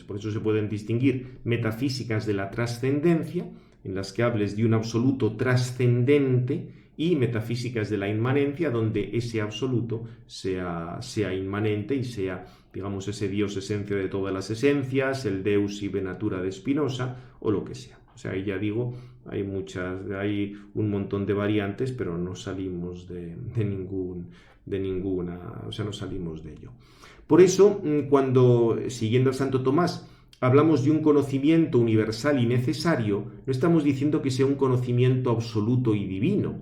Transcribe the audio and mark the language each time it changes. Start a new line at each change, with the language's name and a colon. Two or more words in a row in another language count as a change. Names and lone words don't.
Spanish: Por eso se pueden distinguir metafísicas de la trascendencia, en las que hables de un absoluto trascendente, y metafísicas de la inmanencia, donde ese absoluto sea inmanente y sea, digamos, ese Dios esencia de todas las esencias, el
Latin: Deus ibe natura
Spanish: de Spinoza, o lo que sea. O sea, ya digo, hay un montón de variantes, pero no salimos de ninguna, o sea, no salimos de ello. Por eso, cuando, siguiendo a Santo Tomás, hablamos de un conocimiento universal y necesario, no estamos diciendo que sea un conocimiento absoluto y divino.